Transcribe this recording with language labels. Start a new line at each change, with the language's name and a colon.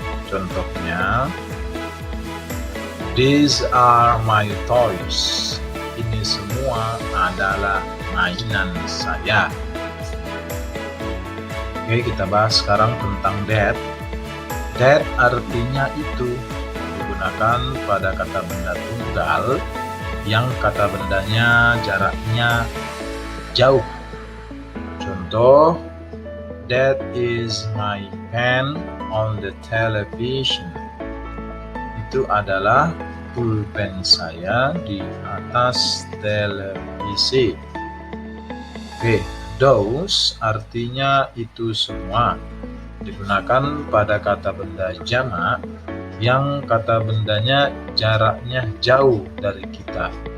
English: Contohnya, these are my toys.
Indonesian: Ini semua adalah mainan saya. Oke, kita bahas sekarang tentang that. That artinya itu, digunakan pada kata benda tunggal yang kata bendanya jaraknya jauh.
English: Contoh, that is my pen on the television.
Indonesian: Itu adalah pulpen saya di atas televisi. Oke, those artinya itu semua, digunakan pada kata benda jamak yang kata bendanya jaraknya jauh dari kita.